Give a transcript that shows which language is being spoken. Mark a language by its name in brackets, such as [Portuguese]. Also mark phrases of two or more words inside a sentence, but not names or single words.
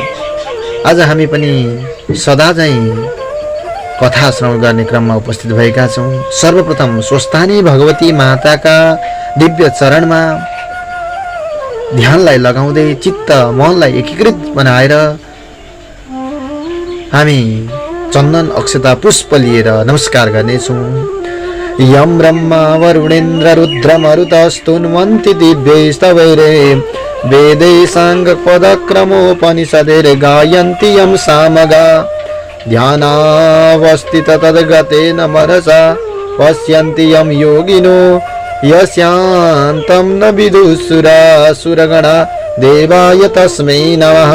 [Nepali] आज हामी पनि सदा चाहिँ कथा श्रवण गर्ने क्रममा उपस्थित भएका छौँ। सर्वप्रथम स्वस्थानी भगवती माताका दिव्य चरणमा ध्यानलाई लगाउँदै चित्त मनलाई एकीकृत बनाएर हामी चन्दन अक्षता पुष्प लिएर नमस्कार गर्नेछौँ। [Sanskrit] यम ब्रह्मा वरुणेन्द्र रुद्र मरुतस्तुन्वन्ति दिव्यैस्तवैरे वेदै साङ्गपदक्रमोपनिषदैर् गायन्ति यं सामगा ध्यानावस्थित तद्गतेन मनसा पश्यन्ति यं योगिनो यस्यान्तं न विदुःसुरासुरगणा देवाय तस्मै नमः।